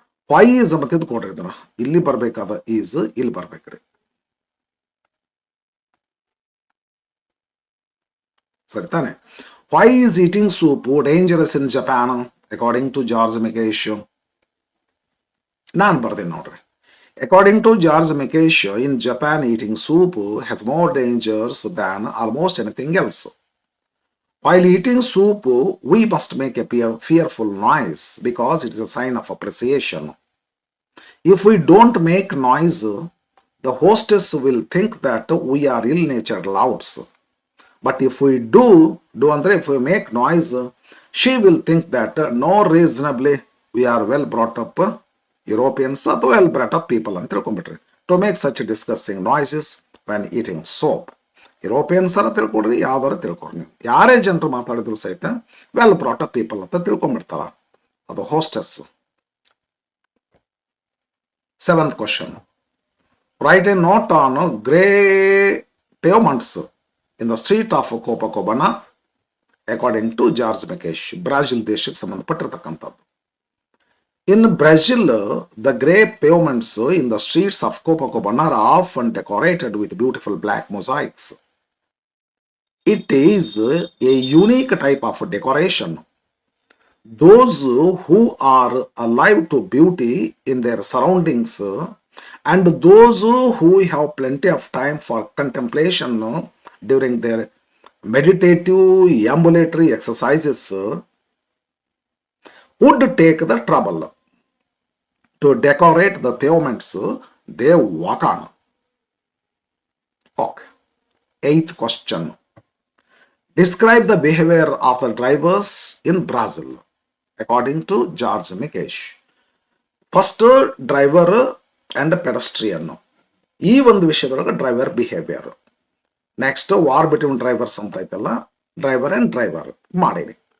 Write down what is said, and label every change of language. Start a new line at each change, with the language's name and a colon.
Kannada: Y is ಅಂತ ತಿದ್ದುಕೊಡ್ರಿ, ಇದನ್ನ ಇಲ್ಲಿ ಬರಬೇಕಾದ ಈಸ್ ಇಲ್ಲಿ ಬರ್ಬೇಕ್ರಿ. ಸರಿ ತಾನೆ?
English: Why is eating soup dangerous in Japan according to George Mikes?
Kannada: ನಾನು ಬರ್ತೀನಿ ನೋಡ್ರಿ.
English: According to George Mikesh, in Japan, eating soup has more dangers than almost anything else. While eating soup, we must make a fearful noise because it is a sign of appreciation. If we don't make noise, the hostess will think that we are ill-natured louds. But if we if we make noise, she will think that no reasonably we are well brought up Europeans ಅಥವಾ well brought up people
Kannada: ಅಂತ ತಿಳ್ಕೊಂಬಿಟ್ರಿ.
English: To make such disgusting noises when eating soup.
Kannada: Europeans ಅರ ತಿಳ್ಕೊಡ್ರಿ, ಯಾವ್ದಾರ ತಿಳ್ಕೊಡ್ರಿ, ನೀವು ಯಾರೇ ಜನರು ಮಾತಾಡಿದ್ರು ಸಹಿತ well brought up people ಅಂತ ತಿಳ್ಕೊಂಬಿಡ್ತಾರ. ಅದು hostess.
English: 7th question. Write a note on grey pavements in the street of Copacabana according to George Mekes.
Kannada: Brazil ದೇಶಕ್ಕೆ ಸಂಬಂಧಪಟ್ಟಿರ್ತಕ್ಕಂಥದ್ದು.
English: In Brazil, the grey pavements in the streets of Copacabana are often decorated with beautiful black mosaics. It is a unique type of decoration. Those who are alive to beauty in their surroundings and those who have plenty of time for contemplation during their meditative ambulatory exercises would take the trouble to decorate the pavements they walk on. Okay. 8th question. Describe the behavior of the drivers in Brazil according to George Mekes. First, driver and pedestrian.
Kannada: ಈ ಒಂದು ವಿಷಯದೊಳಗೆ driver behaviour.
English: next war between drivers
Kannada: ಅಂತ ಐತಲ್ಲ,
English: driver and driver
Kannada: ಮಾಡೀನಿ.